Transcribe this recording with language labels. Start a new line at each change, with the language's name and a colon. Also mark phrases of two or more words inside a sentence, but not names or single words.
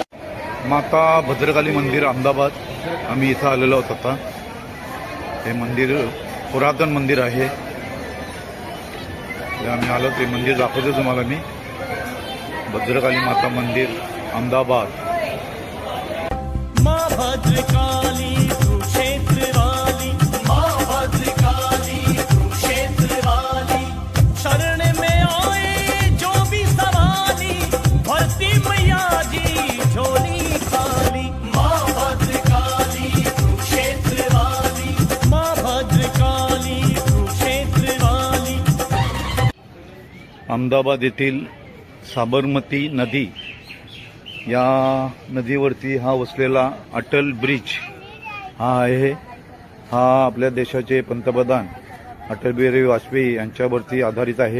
Marathi: माता भद्रकाली मंदिर अहमदाबाद आम्ही इथं आलेलो आहोत. आता हे मंदिर पुरातन मंदिर आहे. आम्ही आलो ते मंदिर दाखवतो तुम्हाला मी. भद्रकाली माता मंदिर अहमदाबाद.
Hindi: माँ भद्रकाली कुरुक्षेत्र वाली, माँ भद्रकाली कुरुक्षेत्र वाली, शरण में आए जो भी सवाली, भरती मैया जी झोली खाली। माँ भद्रकाली कुरुक्षेत्र वाली, माँ भद्रकाली कुरुक्षेत्र वाली।
Marathi: अहमदाबाद येथील साबरमती नदी या नदीवरती हा वसलेला अटल ब्रिज हा आहे. हा आपल्या देशाचे पंतप्रधान अटल बिहारी वाजपेयी यांच्यावरती आधारित आहे.